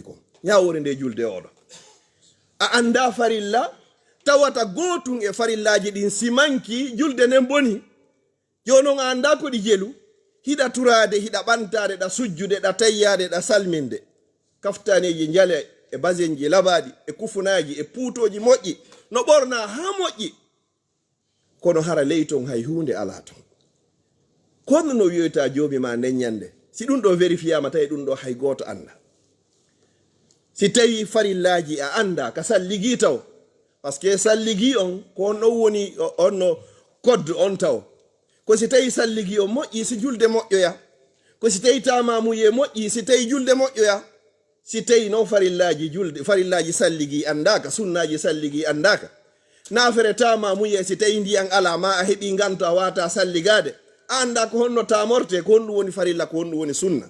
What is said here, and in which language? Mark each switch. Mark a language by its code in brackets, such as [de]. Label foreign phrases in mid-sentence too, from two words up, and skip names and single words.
[ff] ko ñawore nde julde oɗo a anda farilla tawata gotum e farillaji ɗin simanki julde nden boni jonon a anda ko ɗi jelu hiɗa turade hiɗa ɓantade ɗa sujjude ɗa tayyade ɗa salminde kaftaneji jale e basenji labaɗi e kufunaji e puutoji moƴƴi no ɓorna ha moƴƴi kono hara ley ton hay hunde ala ton kono no wiyoyta joomi ma nden ñande si ɗum ɗo vérifiama tawi ɗum ɗo hay goto anda si tawi farillaji a anda ka salligi taw [fr] par ce que [ff] salligi on ko on ɗon woni onno code on taw ko si tawi salligi on moƴƴi si julde moƴƴoya ko si tawi tamamuye moƴƴi si tawi julde moƴƴoya si tawi noon farillaji julde farillaji salligi andaka sunnaji salligi andaka nafere tamamuye si tawi ndiyan ala ma a heeɓi ganto a wata salligade a anda ko honno tamorte ko honɗum woni farilla ko honɗum woni sunna